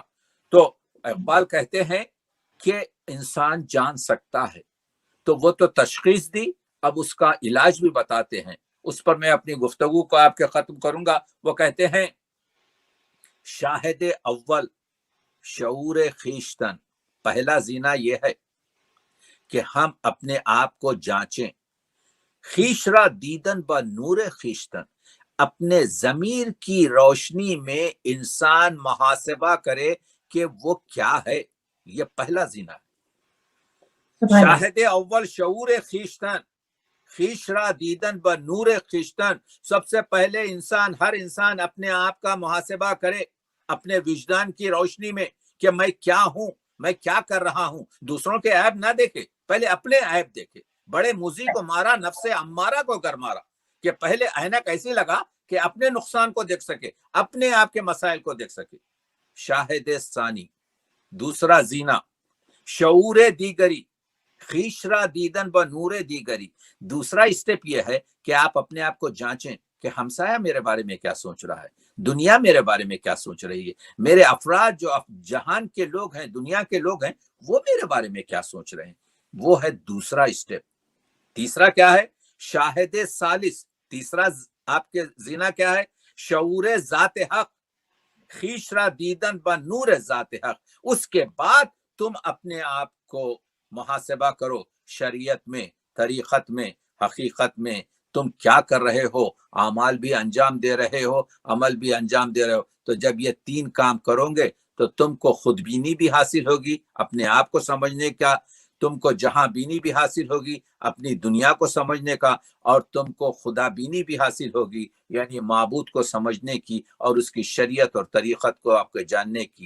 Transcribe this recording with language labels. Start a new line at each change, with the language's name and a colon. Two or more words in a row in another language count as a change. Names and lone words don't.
Urdu: تو اقبال کہتے ہیں کہ انسان جان سکتا ہے، تو وہ تو تشخیص دی، اب اس کا علاج بھی بتاتے ہیں۔ اس پر میں اپنی گفتگو کو آپ کے ختم کروں گا۔ وہ کہتے ہیں،
Persian: شاہد اول شعور خیشتن،
Urdu: پہلا زینہ یہ ہے کہ ہم اپنے آپ کو جانچیں،
Persian: خیش را دیدن با نور خیشتن،
Urdu: اپنے ضمیر کی روشنی میں انسان محاسبہ کرے کہ وہ کیا ہے، یہ پہلا زینہ ہے۔
Arabic: سبحان اللہ،
Persian: شاہد اول شعور خیشتن، خیش را دیدن با نور خیشتن،
Urdu: سب سے پہلے ہر انسان اپنے آپ کا محاسبہ کرے اپنے وجدان کی روشنی میں کہ میں کیا ہوں، میں کیا کر رہا ہوں۔ دوسروں کے عیب نہ دیکھے، پہلے اپنے عیب دیکھے۔ بڑے موذی کو مارا، نفس امارہ کو گر مارا، کہ پہلے عینک ایسی لگا کہ اپنے نقصان کو دیکھ سکے, اپنے آپ کے مسائل کو دیکھ سکے.
Persian: شاہد ثانی,
Urdu: دوسرا زینا,
Persian: شعور دیگری, خیشرا دیدن ب نور دیگری.
Urdu: دوسرا اسٹیپ یہ ہے کہ آپ اپنے آپ کو جانچیں کہ ہمسایہ میرے بارے میں کیا سوچ رہا ہے, دنیا میرے بارے میں کیا سوچ رہی ہے, میرے افراد جو جہان کے لوگ ہیں, دنیا کے لوگ ہیں, وہ میرے بارے میں کیا سوچ رہے ہیں. وہ ہے دوسرا اسٹیپ. تیسرا کیا ہے؟
Persian: شاہد ثالث,
Urdu: تیسرا آپ کے زینا کیا ہے؟
Persian: شعور ذات حق, خیشرا دیدن ب نور ذات حق.
Urdu: اس کے بعد تم اپنے آپ کو محاسبہ کرو, شریعت میں, طریقت میں, حقیقت میں تم کیا کر رہے ہو, اعمال بھی انجام دے رہے ہو, عمل بھی انجام دے رہے ہو. تو جب یہ تین کام کرو گے تو تم کو خود بینی بھی حاصل ہوگی, اپنے آپ کو سمجھنے کا, تم کو جہاں بینی بھی حاصل ہوگی, اپنی دنیا کو سمجھنے کا, اور تم کو خدا بینی بھی حاصل ہوگی, یعنی معبود کو سمجھنے کی اور اس کی شریعت اور طریقت کو آپ کو جاننے کی.